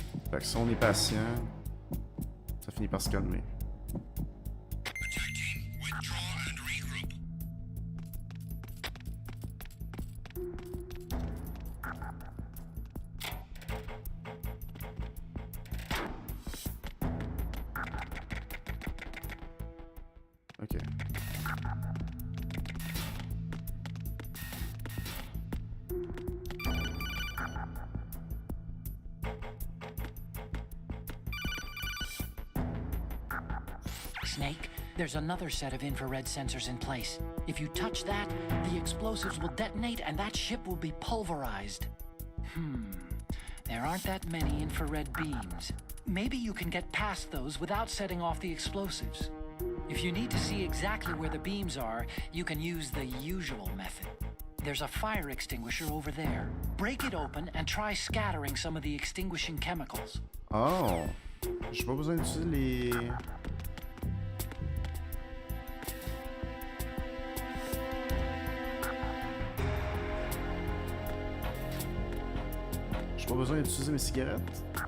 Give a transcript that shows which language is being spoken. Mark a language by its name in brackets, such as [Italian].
[French] Fait que si on est patient, ça finit par se calmer. [English] Attack team, withdraw and regroup. Ok. Snake, there's another set of infrared sensors in place. If you touch that, the explosives will detonate and that ship will be pulverized. There aren't that many infrared beams. Maybe you can get past those without setting off the explosives. If you need to see exactly where the beams are, you can use the usual method. There's a fire extinguisher over there. Break it open and try scattering some of the extinguishing chemicals. [French] Oh, j'ai pas besoin d'utiliser les... J'ai pas besoin d'utiliser mes cigarettes.